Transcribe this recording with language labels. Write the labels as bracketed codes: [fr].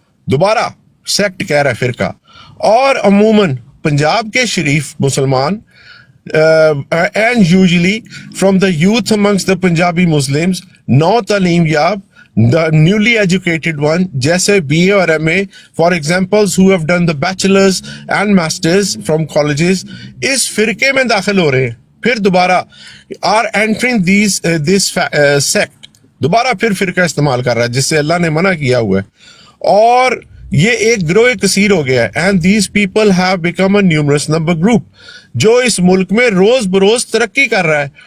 [ur] دوبارہ سیکٹ کہہ رہا ہے فرقہ. اور عموماً پنجاب کے شریف مسلمان [en] and usually from the youth amongst the Punjabi Muslims, [ur] نو تعلیم یاب, [en] the newly educated one, [ur] جیسے [en] BA [ur] اور [en] MA, for examples who have done the bachelors and masters from colleges, [ur] اس فرقے میں داخل ہو رہے ہیں. پھر دوبارہ [en] are entering this sect. [ur] دوبارہ پھر فرقہ استعمال کر رہا ہے جس سے اللہ نے منع کیا ہوا ہے, اور یہ ایک گروہ کثیر ہو گیا ہے. [en] and these people have become a numerous number group, [ur] جو اس ملک میں روز بروز ترقی کر رہا ہے.